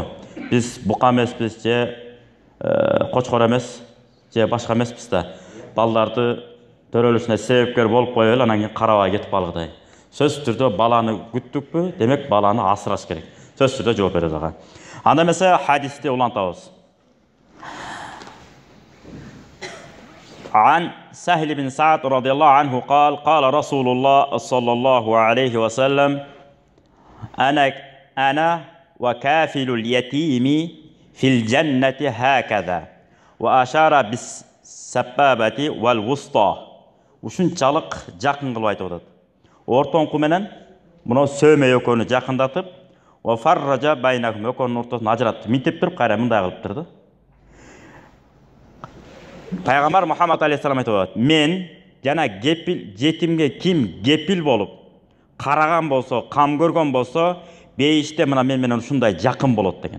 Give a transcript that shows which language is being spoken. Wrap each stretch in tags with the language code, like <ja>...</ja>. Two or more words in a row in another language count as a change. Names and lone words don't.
<ky>Биз бука эмеспиз, же кочкор эмес, же башка эмеспиз да. Балдарды төрөлүшүнө себепкер болуп коюп эле анан кийин карабай кетип калгыдай. Сөзсүз түрдө баланы күттүкпү? Демек баланы асыраш керек. Сөзсүз түрдө жооп беребиз ага. Анда эмесе хадисти улантабыз.</ky> <ar>عن سهل بن سعد رضي الله عنه قال رسول الله صلى الله عليه وسلم أنا وكافل اليتيم في الجنة هكذا وأشار بالسبابة والوسطى</ar> <ky>ушунчалык жакын кылып айтып атат. Ортоңку менен мына сөмө экөөнү жакындатып,</ky> <ar>وفرج بينهم</ar> <ky>экөөнүн ортосун ажыратты. Минтип туруп кайра мындай кылыптыр да. Пайгамбар Мухаммад алейхиссалам айтып атат: "Мен жана жетимге ким кепил болуп караган болсо, кам көргөн болсо, бейиште мына мен менен ушундай жакын болот" деген.</ky>